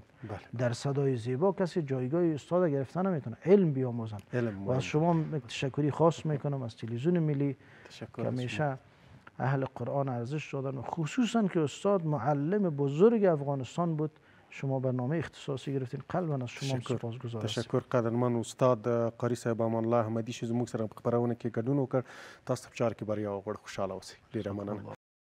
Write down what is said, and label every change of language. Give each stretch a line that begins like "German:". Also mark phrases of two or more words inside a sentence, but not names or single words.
Persian: در صدای زیبا کسی جایگاه استاد گرفتن نمیتونه، علم بیاموزن. و از شما تشکری خاص میکنم از تلویزیون ملی که همیشه اهل قرآن ارزش دادن و خصوصا که استاد معلم بزرگ افغانستان بود. شما برنامه اختصاصی گرفتین، قلبا از شما سپاسگزار هستم. تشکر قدرمن
Pashto: استاد قاری صاحب امان الله احمدي چې زموږ سره په خپرونه کې ګډون وکړ. تاسو په چار کې بریا وغوړه، خوشاله اوسئ. ډیره مننه.